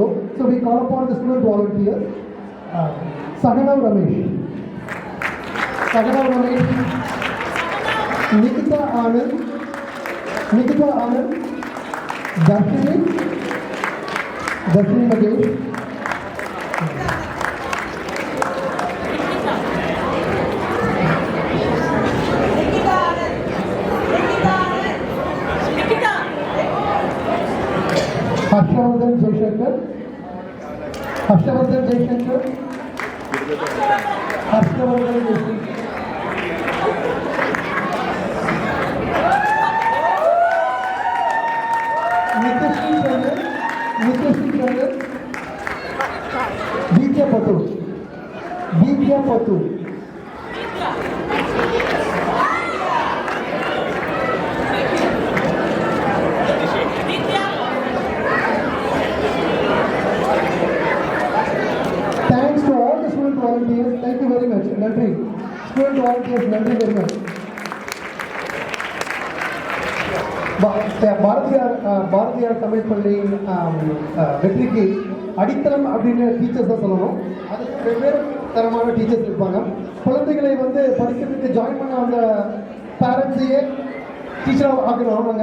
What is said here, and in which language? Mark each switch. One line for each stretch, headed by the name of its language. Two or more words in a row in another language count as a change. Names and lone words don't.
English: So we call upon the student volunteer Sakanav Ramesh, நிகிதா ஆனந்த், தர்ஷினி மகேஷ், हर्षवर्धन जयशंकर, नित्यश्री चंदन, दीप्या पतु, thanks to all the student volunteers. Thank you very much. Nandri. Student volunteers, Nandri very much.
Tamil: பாரதியார் தமிழ் பள்ளியின் வெற்றிக்கு அடித்தளம் அப்படின்னு டீச்சர்ஸ் தான் சொல்லணும். அதுக்கு வெவ்வேறு தரமான டீச்சர்ஸ் இருப்பாங்க. குழந்தைகளை வந்து படிக்கிறதுக்கு ஜாயின் பண்ண அந்த பேரண்ட்ஸையே டீச்சராக ஆக்கணும்.